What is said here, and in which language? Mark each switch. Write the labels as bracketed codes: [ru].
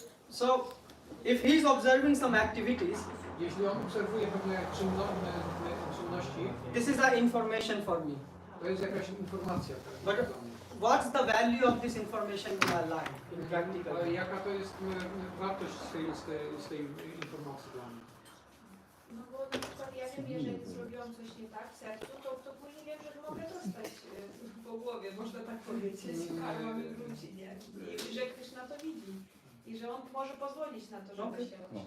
[en] so if he is observing some activities, [pl] jeśli on obserwuje pewne czynności, [en] this is the information for me. [pl] to jest jakaś informacja. [en] But what's the value of this information in my life, in practical? [pl] Ale jaka to jest wartość z tej informacji dla mnie? No bo na przykład ja wiem, jeżeli zrobiłam coś nie tak w sercu, to później wiem, że mogę dostać po głowie, można tak powiedzieć, karma mi wróci, nie? I że Krishna to widzi. I że on może pozwolić na to, żeby się